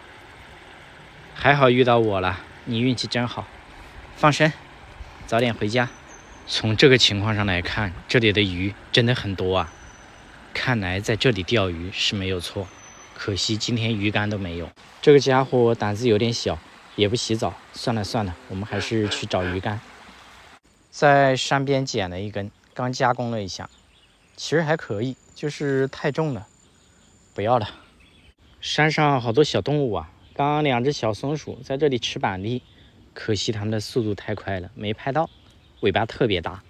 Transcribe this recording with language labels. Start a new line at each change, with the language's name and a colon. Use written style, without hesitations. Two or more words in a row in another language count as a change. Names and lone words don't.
Chinese: 還好遇到我了，你運氣真好。放生，早點回家。從這個情況上來看，這裡的魚真的很多啊。看來在這裡釣魚是沒有錯，可惜今天魚竿都沒有。這個家伙膽子有點小，也不洗澡。算了算了，我們還是去找魚竿。在山邊撿了一根，剛加工了一下，其實還可以，就是太重了，不要了。山上好多小動物啊，剛剛兩隻小松鼠在這裡吃板栗，可惜它們的速度太快了，沒拍到，尾巴特別大。